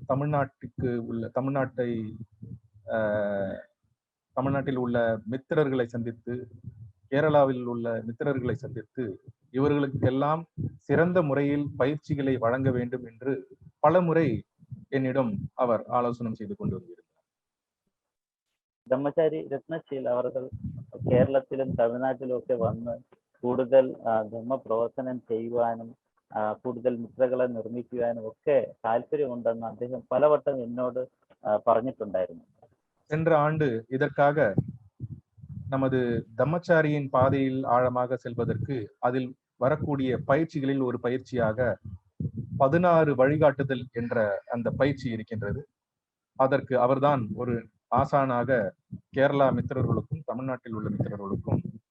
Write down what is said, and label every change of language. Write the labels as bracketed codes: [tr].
[ta] தமிழ்நாட்டில் உள்ள மித்திரர்களை சந்தித்து, கேரளாவில் உள்ள மித்திரர்களை சந்தித்து, இவர்களுக்கெல்லாம் சிறந்த முறையில் பயிற்சிகளை வழங்க வேண்டும் என்று பல முறை என்னிடம் அவர் ஆலோசனை செய்து கொண்டு வந்திருந்தார். [ml] ബ്രഹ്മചാരി രത്നശീൽ അവർ കേരളത്തിലും തമിഴ്നാട്ടിലും ഒക്കെ വന്ന് കൂടുതൽ ധർമ്മ പ്രവർത്തനം ചെയ്യുവാനും കൂടുതൽ മിത്രകളെ നിർമ്മിക്കുവാനും ഒക്കെ താല്പര്യമുണ്ടെന്ന് അദ്ദേഹം പലവട്ടം എന്നോട് പറഞ്ഞിട്ടുണ്ടായിരുന്നു. [ta] சென்ற ஆண்டு இதற்காக நமது தம்மச்சாரியின் பாதையில் ஆழமாக செல்வதற்கு அதில் வரக்கூடிய பயிற்சிகளில் ஒரு பயிற்சியாக 16 வழிகாட்டுதல் என்ற அந்த பயிற்சி இருக்கின்றது. அதற்கு அவர்தான் ஒரு ஆசானாக கேரளா மித்திரர்களுக்கும் தமிழ்நாட்டில் உள்ள மித்திரர்களுக்கும்